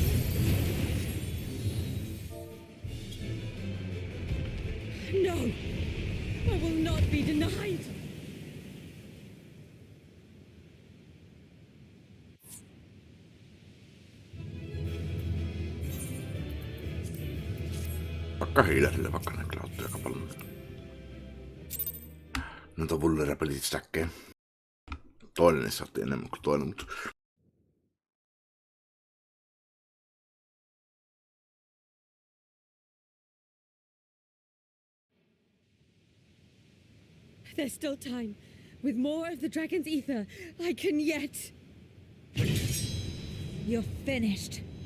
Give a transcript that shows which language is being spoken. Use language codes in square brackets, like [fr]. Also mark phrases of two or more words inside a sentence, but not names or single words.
[en] No, I will not be denied. [fi] Vaikka hiiläisille, vaikka ne kyllä ottaa aika paljon. Noita [en] vulnerability stackkejä. [fi] Toinen niissä otti enemmän kuin toinen, mutta... [en] There's still time. With more of the dragon's ether, I can yet... You're finished.